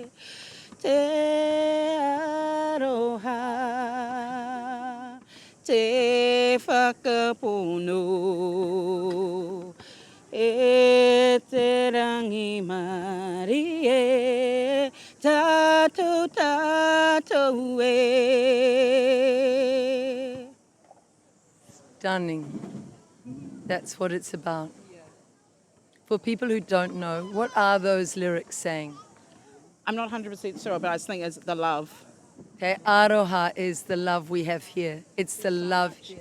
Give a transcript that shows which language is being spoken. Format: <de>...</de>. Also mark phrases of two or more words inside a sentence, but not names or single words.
<mi>Te aroha, te whakapono, e te rangi mari e tātou tātou e.</mi> <en>Stunning. That's what it's about. For people who don't know, what are those lyrics saying? I'm not 100% sure, but I think it's the love. Okay, aroha is the love we have here. It's the love here.</en>